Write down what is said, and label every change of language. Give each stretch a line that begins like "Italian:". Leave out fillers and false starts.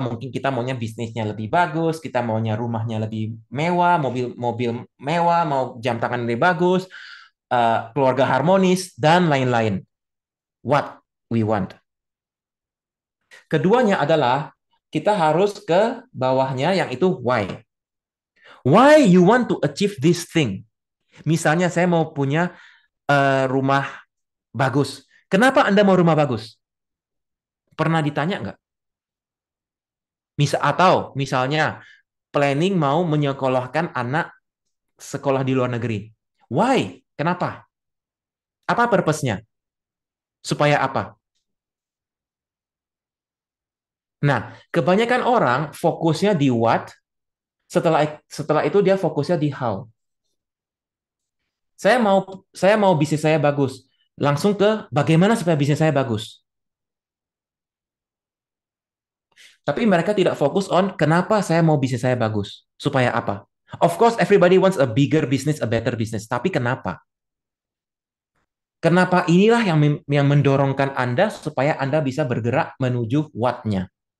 Indonesian: Mungkin kita maunya bisnisnya lebih bagus, kita maunya rumahnya lebih mewah, mobil mewah, mau jam tangan lebih bagus, keluarga harmonis, dan lain-lain.
English: What we want.
Indonesian: Keduanya adalah kita harus ke bawahnya yang itu why.
English: Why you want to achieve this thing?
Indonesian: Misalnya saya mau punya rumah bagus. Kenapa Anda mau rumah bagus? Pernah ditanya nggak? Atau misalnya planning mau menyekolahkan anak sekolah di luar negeri. Why? Kenapa? Apa purpose-nya? Supaya apa? Nah, kebanyakan orang fokusnya di what, setelah itu dia fokusnya di how. Saya mau bisnis saya bagus. Langsung ke bagaimana supaya bisnis saya bagus. Tapi mereka tidak fokus on kenapa saya mau bisnis saya bagus. Supaya apa?
English: Of course, everybody wants a bigger business, a better business.
Indonesian: Tapi kenapa? Kenapa inilah yang mendorongkan Anda supaya Anda bisa bergerak menuju what-nya.